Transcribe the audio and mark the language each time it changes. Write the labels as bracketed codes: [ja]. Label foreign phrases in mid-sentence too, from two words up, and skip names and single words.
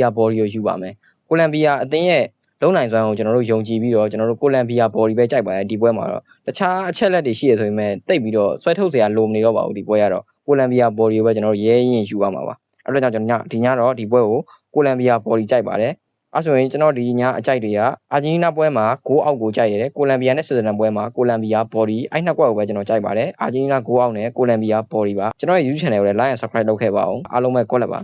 [my] ယာဘော်ဒီကိုယူပါမယ်ကိုလံဘီယာအသင်းရဲ့လုံးနိုင်စွမ်းကိုကျွန်တော်တို့ယုံကြည်ပြီးတော့ကျွန်တော်တို့ကိုလံဘီယာဘော်ဒီပဲကြိုက်ပါတယ်ဒီပွဲမှာတော့တခြားအချက်လက်တွေရှိရဆိုပေမဲ့တိတ်ပြီးတော့ဆွဲထုတ်စရာလိုမနေတော့ပါဘူးဒီပွဲကတော့ကိုလံဘီယာဘော်ဒီကိုပဲကျွန်တော်တို့ရဲရင်ယူရမှာပါအဲ့တော့ကျွန်တော်ဒီညတော့ဒီပွဲကိုကိုလံဘီယာဘော်ဒီကြိုက်ပါတယ်အဲ့ဆိုရင်ကျွန်တော်ဒီညအကြိုက်တွေကအာဂျင်တီးနားပွဲမှာဂိုးအောက်ကိုကြိုက်ရတယ်ကိုလံဘီယာနဲ့ဆွစ်ဇာလန်ပွဲမှာကိုလံဘီယာဘော်ဒီအဲ့နှစ်ကွက်ကိုပဲကျွန်တော်ကြိုက်ပါတယ်အာဂျင်တီးနားဂိုးအောက်နဲ့ကိုလံဘီယာဘော်ဒီပါကျွန်တော်ရဲ့ YouTube channel ကိုလည်း [en] like and subscribe [my] လုပ်ခဲ့ပါအောင်အားလုံးပဲကွက်လက်ပါ